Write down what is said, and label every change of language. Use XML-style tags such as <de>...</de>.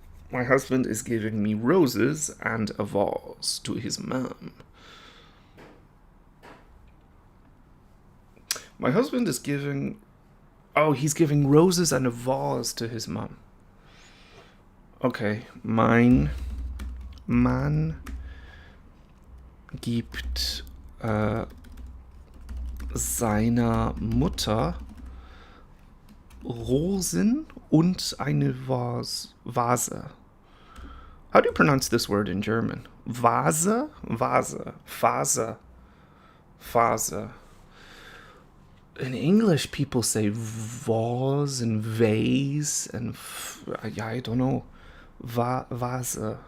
<en>My husband is giving me roses and a vase to his mum. My husband is giving... Oh, he's giving roses and a vase to his mum.</en> <de>Okay, mein Mann gibt seiner Mutter Rosen und eine Vase.</de> <en>How do you pronounce this word in German? Vase? Vase. In English, people say vase and vase and I don't know. Vase.</en>